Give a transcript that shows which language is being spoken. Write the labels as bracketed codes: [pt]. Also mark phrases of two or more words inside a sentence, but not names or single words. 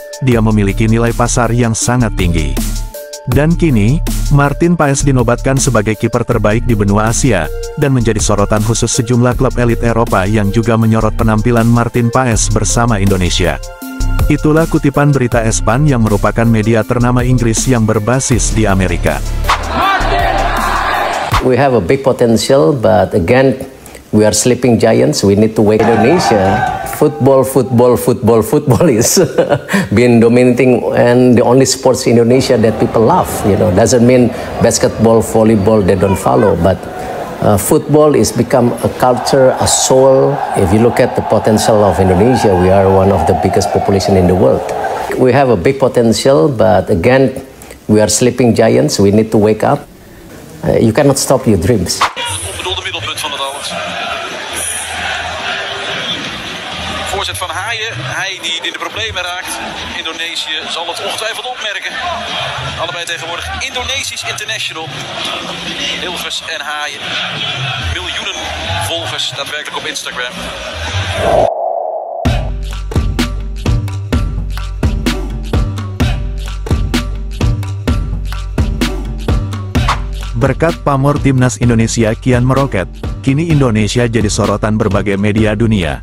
[id] Dia memiliki nilai pasar yang sangat tinggi. Dan kini, Martin Paes dinobatkan sebagai kiper terbaik di benua Asia, dan menjadi sorotan khusus sejumlah klub elit Eropa yang juga menyorot penampilan Martin Paes bersama Indonesia. Itulah kutipan berita Espan yang merupakan media ternama Inggris yang berbasis di Amerika. [en] We have a big potential, but again, we are sleeping giants. We need to wake Indonesia. Football is been dominating and the only sports in Indonesia that people love. You know, doesn't mean basketball, volleyball they don't follow, but Football is become a culture, a soul. If you look at the potential of Indonesia, we are one of the biggest population in the world. We have a big potential, but again, we are sleeping giants. We need to wake up. You cannot stop your dreams. [nl] Onbedoelde middelpunt van het alles. Voorzet van Haaien. Hij die in de problemen raakt. Indonesië zal het ongetwijfeld opmerken. Allebei tegenwoordig Indonesisch international. Hilgers en Haaien. Miljoenen volgers daadwerkelijk op Instagram. [id] Berkat pamor timnas Indonesia kian meroket, kini Indonesia jadi sorotan berbagai media dunia.